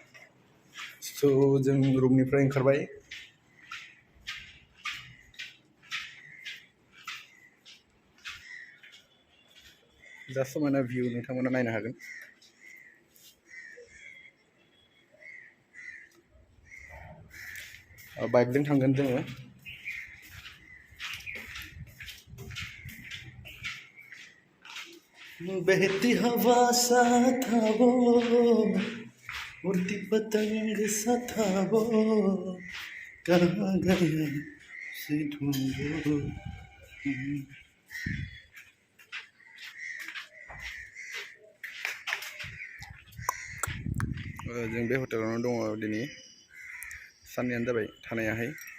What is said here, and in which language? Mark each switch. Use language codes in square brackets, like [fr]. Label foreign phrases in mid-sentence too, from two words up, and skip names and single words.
[brx] स' जों रुमनिफ्राय ओंखारबाय। जा समायना भिउ नोंथांमोना नायनो हागोन। बाइकजों थांगोन जोङो। [hi] बहती हवा सा था वो, उड़ती पतंग सा था वो, कहाँ गया उसे ढूंढो। [brx] जों बे हटेलावनो दङ दिनै। साननैयानो जाबाय थानायाहाय।